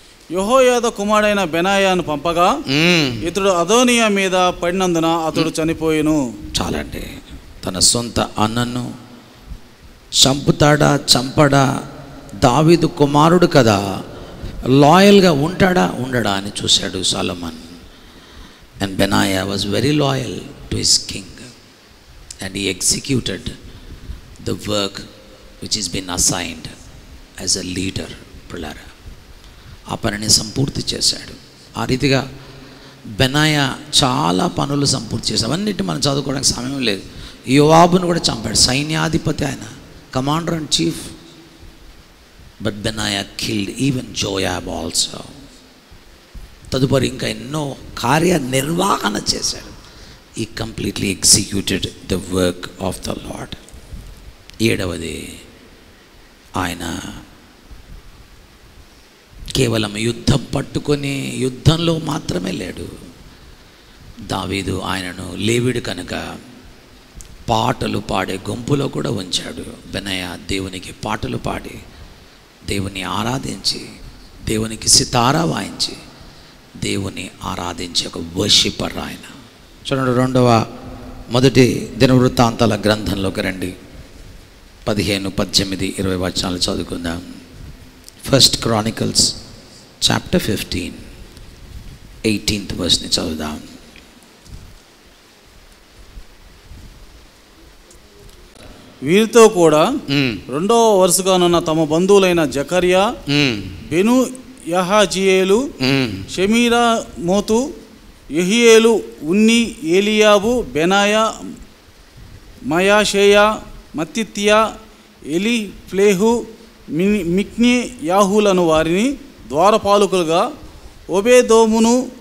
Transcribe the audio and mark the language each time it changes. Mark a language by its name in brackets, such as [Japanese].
[Telugu] యెహోయాదా కుమారుడైన బెనాయాను పంపగా ఇతడు అదోనియా మీద పడినందున అతడు చనిపోయెను. చాలండి. తన సొంత అన్నను చంపుతాడా చంపడా? దావీదు కుమారుడు కదా, లాయల్గా ఉంటాడా ఉండడా అని చూశాడు Solomon. [English] And Benaiah was very loyal to his king and he executed the work which has been assigned as a leader. [Telugu] పిల్లరా ఆ పనిని సంపూర్తి చేశాడు. ఆ రీతిగా బెనాయా చాలా పనులు సంపూర్తి చేశాడు. అవన్నిటి మనం చదువుకోవడానికి సమయం లేదు. యోవాబును కూడా చంపాడు, సైన్యాధిపతి ఆయన, commander and chief. [English] But Benaiah killed even Joab also. [Telugu] తదుపరి ఇంకా ఎన్నో కార్యనిర్వహణ చేశాడు. [English] He completely executed the work of the Lord. [Telugu] 7వది, ఆయన కేవలం యుద్ధం పట్టుకొని యుద్ధంలో మాత్రమే లేడు. దావీదు ఆయనను లేవీడు కనుక పాటలు పాడే గుంపులో కూడా ఉంచాడు. బెనాయా దేవునికి పాటలు పాడి, దేవుని ఆరాధించి, దేవునికి సితారా వాయించి, దేవుని ఆరాధించి ఒక వర్షిపర్ ఆయన. చూడండి మొదటి దినవృత్తాంతాల గ్రంథంలోకి రండి. 15, 18, 20 వచనాలు చదువుకుందాం. [English] 1 Chronicles chapter 15 18th verse [Telugu] చదువుదాం. వీరితో కూడా 2వ వరుసగానున్న తమ బంధువులైన జకర్యా, బెను యహాజియేలు, షెమీరా మోతు, యెహియేలు, ఉన్ని, ఏలియాబు, బెనాయా, మయాషేయా, మత్తిత్యా, ఎలీఫ్లేహు, మిక్ని యాహులను వారిని ద్వారపాలకులుగా, ఒబేదోమును